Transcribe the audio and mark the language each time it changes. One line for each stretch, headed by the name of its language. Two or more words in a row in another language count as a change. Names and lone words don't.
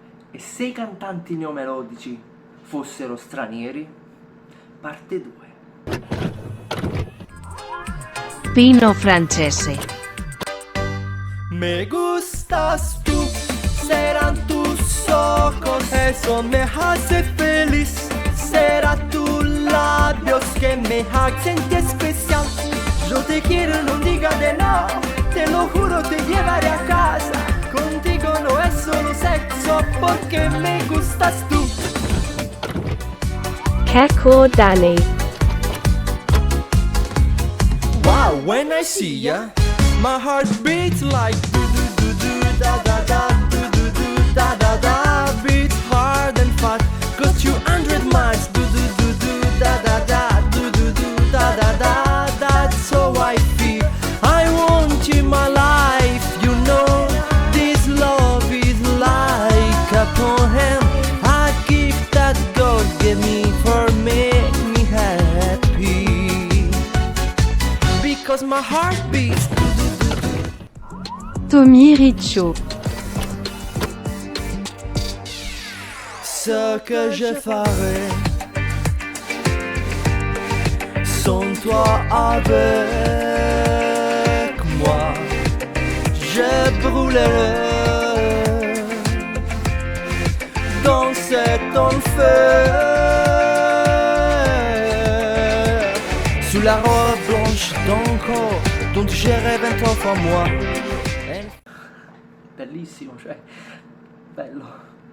Italian: E se i cantanti neomelodici fossero stranieri? Parte 2. Pino francese.
Spanish: Me gustas tú, serán tus ojos, eso me hace feliz. Será tus labios que me hacen especial. Yo te quiero, no diga de no, te lo juro, te llevaré a casa. Contigo no es solo sexo, porque me gustas tú.
Italian: Cantanti.
English: Wow, when I see ya, my heart beats like dududu, dadada, dududu, dadada. Beats hard and fast, goes 200 miles, dududu, dadada, dududu, dadada. That's how I feel, I want you in my life. You know, this love is like a poem, a gift that God gave me for make me happy. Because my heart beats. Tommy Riccio.
French: Ce que je ferai sans toi avec moi, je brûlerai dans cet enfer. Sous la robe blanche d'un corps dont j'ai rêvé 20 fois moi.
Italian: Bellissimo, cioè, bello.